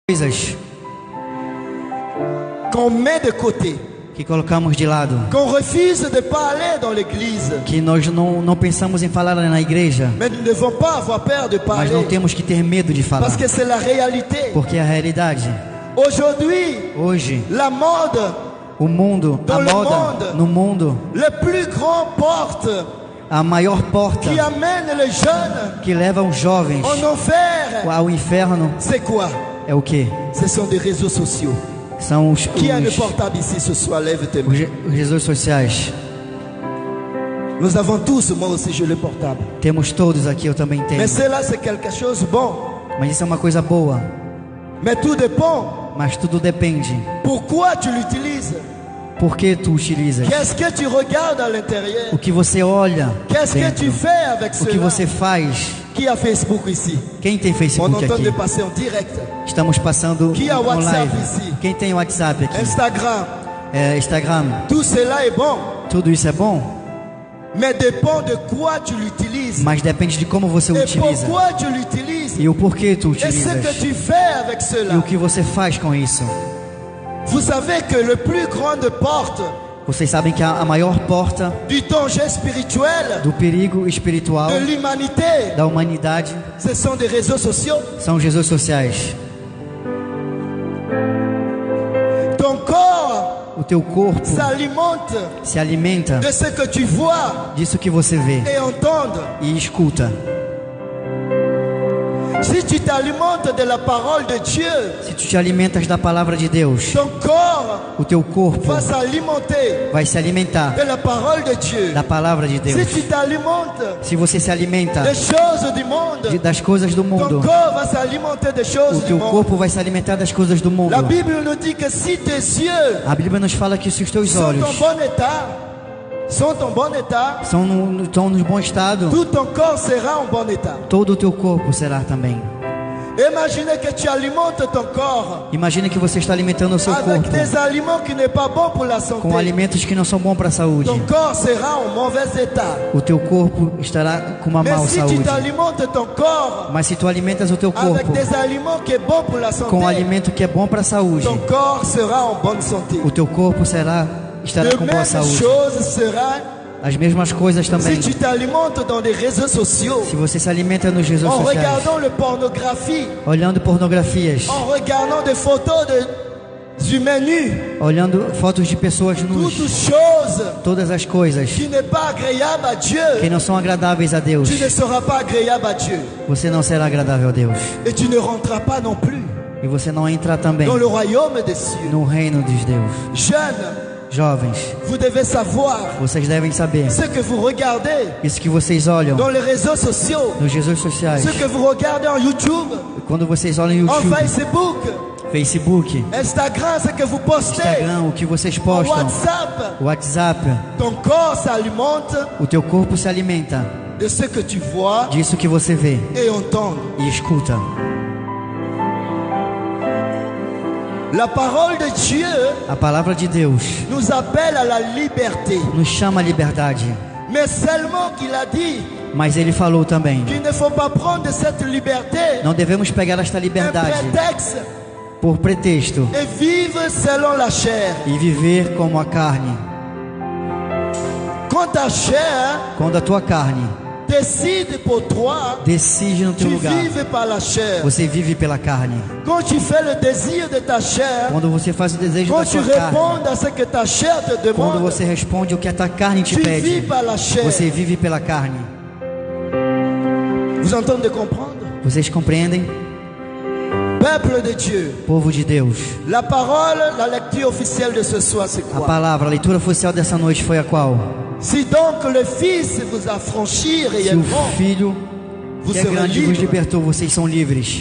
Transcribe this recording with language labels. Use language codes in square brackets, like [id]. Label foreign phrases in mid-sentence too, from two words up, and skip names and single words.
[pt] coisas [fr] qu'on met de côté, [pt] que colocamos de lado, [fr] qu'on refuse de parler dans l'église. [pt] que nós não pensamos em falar na igreja, [fr] Mais nous ne devons pas avoir peur de [pt] mas [fr] parler, [pt] não temos que ter medo de falar, [fr] parce que c'est la réalité. [pt] porque é a realidade. [fr] Aujourd'hui, [pt] Hoje, [fr] la mode, [pt] o mundo, a [fr] Dans le [pt] moda [fr] monde. [pt] no mundo, [fr] le plus grand porte [pt] a maior porta [fr] qui amène les jeunes [pt] que leva os jovens [fr] en enfer, [pt] ao inferno [fr] c'est quoi? [pt] é o quê? [fr] Ce sont des réseaux sociaux. [pt] São os [fr] Qui a le portable ici ce soir? Lève tes mains. [pt] os redes sociais. [fr] Nous avons tous, moi aussi j'ai le portable. [pt] Temos todos aqui, eu também tenho. [fr] Mais cela c'est quelque chose de bon. [pt] Mas isso é uma coisa boa. [fr] Mais tout dépend. [pt] Mas tudo depende. [fr] Pourquoi tu l'utilises? [pt] Por que tu utilizas? [fr] Qu'est-ce que tu regardes à l'intérieur? [pt] O que você olha [fr] Qu'est-ce que [pt] dentro? [fr] tu fais avec [pt] O que [fr] cela? [pt] você faz? [fr] Qui a Facebook ici? [pt] Quem tem [fr] On [pt] Facebook [fr] entend de [pt] aqui? [fr] passer en direct. [pt] Estamos passando [fr] Que a on WhatsApp [pt] live. [fr] ici? [pt] Quem tem WhatsApp aqui? [fr] Instagram. [pt] Instagram. [fr] Tout cela est bon. [pt] Tudo isso é bom, [fr] Mais dépend de quoi tu l'utilises. [pt] mas depende de como você [fr] Et [pt] utiliza [fr] pourquoi tu l'utilises. [pt] e o porquê tu [fr] Et ce [pt] utilizas [fr] que tu fais avec [pt] e [fr] cela. [pt] o que você faz com isso. [fr] Vous savez que le plus grande porte [pt] Vocês sabem que a maior porta [fr] du danger spirituel [pt] do perigo espiritual [fr] de l'humanité, [pt] da humanidade [fr] ce sont des réseaux sociaux. [pt] são os redes sociais. [fr] Ton corps [pt] O teu corpo [fr] s'alimente [pt] se alimenta [fr] de ce que tu vois [pt] disso que você vê [fr] et entends. [pt] e escuta. [fr] Si tu t'alimentes de la parole de Dieu, [pt] Se tu te alimentas da palavra de Deus, [fr] ton corps [pt] o teu corpo [fr] va s'alimenter [pt] vai se alimentar [fr] de la parole de Dieu. [pt] da palavra de [fr] Si [pt] Deus. [fr] tu t'alimentes [pt] Se você se alimenta [fr] des choses du monde, [pt] das coisas do [fr] ton [pt] mundo, [fr] corps va s'alimenter des [pt] o [fr] choses du [pt] teu [fr] monde. [pt] corpo vai se alimentar das coisas do mundo. [fr] La Bible nous dit que si tes yeux [pt] A Bíblia nos fala que se os teus [fr] sont [pt] olhos [fr] en bon état, [pt] estão no bom estado, [fr] tout ton corps sera en bon état. [pt] todo o teu corpo será também. [fr] Imaginez que tu alimentes ton corps [pt] Imagina que você está alimentando o seu [fr] avec [pt] corpo [fr] des aliments qui n'est pas bon pour la santé. [pt] com alimentos que não são bons para a saúde. [fr] Ton corps sera en mauvais état. [pt] O teu corpo estará com uma má [fr] Mais si tu [pt] saúde. [fr] t'alimentes ton corps [pt] Mas se tu alimentas o teu [fr] avec [pt] corpo [fr] des aliments qui est bon pour la santé, [pt] com alimento que é bom para a saúde, [fr] ton corps sera en bonne santé. [pt] o teu corpo estará [fr] De [pt] com boa [fr] même [pt] saúde. [fr] chose sera [pt] As mesmas coisas também. [fr] si tu t'alimentes dans des réseaux sociaux, [pt] Se você se alimenta nos redes [fr] en [pt] sociais, [fr] regardant la pornographie, [pt] olhando pornografias, [fr] en regardant des photos d'humains nus, [pt] olhando fotos de pessoas nuas, [fr] toutes choses [pt] todas as coisas [fr] qui n'est pas agréable à [pt] que [fr] Dieu, [pt] não são agradáveis a Deus, [fr] tu ne seras pas agréable à Dieu. [pt] você não será agradável a Deus. [fr] Et tu ne rentreras pas non plus [pt] E você não entra também [fr] dans le royaume des cieux. [pt] no reino de Deus. [fr] Jeunes, [pt] Jovens, [fr] vous devez savoir [pt] vocês devem saber, [fr] ce que vous regardez [pt] isso que vocês olham [fr] dans les réseaux sociaux, [pt] nos redes sociais, [fr] ce que vous regardez en YouTube, [pt] quando vocês olham no [fr] en [pt] YouTube, [fr] Facebook, [pt] Facebook, [fr] Instagram, ce que vous postez, [pt] Instagram, o que vocês [fr] en [pt] postam, [fr] WhatsApp. [pt] WhatsApp, [fr] Ton corps s'alimente [pt] o teu corpo se alimenta [fr] de ce que tu vois [pt] disso que você vê [fr] et entends. [pt] e escuta. [fr] La parole de Dieu [pt] A palavra de Deus [fr] nous appelle à la liberté. [pt] nos chama à liberdade, [fr] Mais seulement qu'il a dit [pt] mas ele falou também, [fr] qu'il ne faut pas prendre de cette liberté [pt] não devemos pegar esta [fr] un [pt] liberdade [fr] prétexte [pt] por pretexto [fr] et vivre selon la chair. [pt] e viver como a carne. [fr] Quand ta chair [pt] Quando a tua carne [fr] décide pour toi, [pt] decide no teu [fr] tu [pt] lugar, [fr] vives par la chair. [pt] você vive pela carne. [fr] Quand tu fais le désir de ta chair, [pt] Quando você faz o desejo [fr] quand [pt] da [fr] tu [pt] sua carne, [fr] réponds à ce que ta chair te [pt] quando [fr] demande, [pt] você responde o que a tua carne te [fr] tu vis [pt] pede, [fr] par la chair. [pt] você vive pela carne. [fr] Vous entendez comprendre? [pt] Vocês compreendem? [fr] Peuple de Dieu, [pt] Povo de Deus, [fr] la parole, la lecture officielle de ce soir, c'est [pt] a [fr] quoi? [pt] palavra, a leitura oficial dessa noite foi a qual? [fr] Si donc le Fils vous a franchi [pt] Se o [fr] réellement, [pt] Filho, [fr] vous [pt] que é [fr] serez [pt] grande, vos [fr] libre. [pt] libertou, vocês são livres.